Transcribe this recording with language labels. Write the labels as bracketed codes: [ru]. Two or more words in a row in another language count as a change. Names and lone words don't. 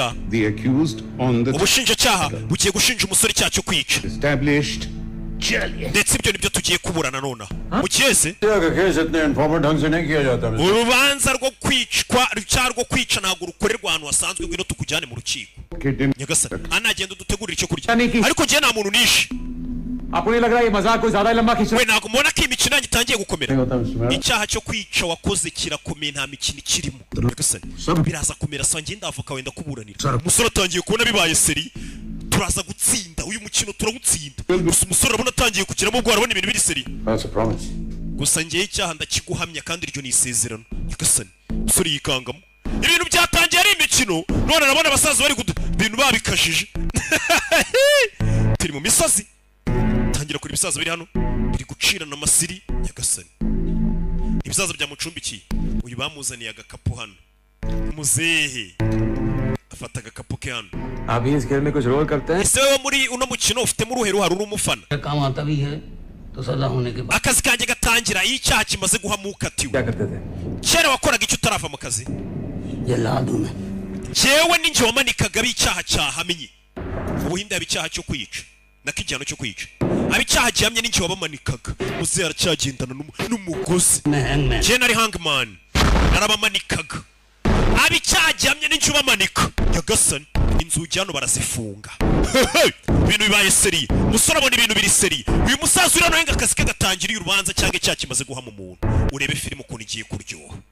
[en] the accused on the [rw] ubushinjacyaha bugiye gushinja umusore icyaha cyo kwica [en] established [rw] ndetse ibyo nibyo tugiye kuburana nonaha mu cyese [hi] केस इतने इन्फॉर्मल ढंग से नहीं किया जाता [rw] urubanza rwo kwicwa icyaha rwo kwica ntabwo rukorerwa ahantu hasanzwe ngwino tukujyane mu rukiko nyagasani anagenda udutegurire icyo kurya ariko njye nta muntu nishe. [hi] आपको नहीं लग रहा है ये मजाक कोई ज्यादा लंबा खींच रहा [rw] we ntabwo mubona ko iyi mikino yanjye itangiye gukomera. icyaha cyo kwica wakoze kirakomeye nta mikino ikirimo nyagasani biraza kumera saa ngenda avoka wenda kuburanira umusore atangiye kubona bibaye seri turaza gutsinda uyu mukino turawutsinda gusa umusore urabona atangiye kugiramo ubwo arabona ibintu biri seri gusa ngewe icyaha ndakiguhamya kandi iryo ni isezerano nyagasani umusore yikangamo ibintu byatangiye ari imikino none arabona abasaza bari ibintu babikajije turi mu misozi tangira kuri ibisaza biri hano biri gucirana amasiri nyagasani ibisaza byamucumbikiye uyu bamuzaniye agakapu hano muzehe afata agakapu ke hano [hi] अभी इस खेल में कुछ रोल करते हैं [rw] ese wowe muri uno mukino ufitemo uruhe ruhari uri umufana [hi] काम आता भी है तो सजा होने के बाद [rw] akazi kanjye gatangira iyo icyaha kimaze guhamuka atiwe [hi] क्या करते थे [rw] kera wakoraga icyo utarava mu kazi [hi] ये ला दूं मैं [rw] jewe ninjye wamanikaga ab'icyaha cyahamye ubuhinde haba icyaha cyo kwica nako igihano cyo kwica ab'icyaha gihamye ninjye wabamanikaga muzehe aracyagendana n'umugozi jewe nari hangman narabamanikaga ab'icyaha gihamye ninjye ubamanika nyagasani inzugi hano barazifunga ibintu bibaye seri umusore abona ibintu biri seri uyu musaza uri hano wenga akazi ke gatangiriye urubanza cyangwa icyaha kimaze guhama umuntu urebe filime ukuntu igiye kuryoha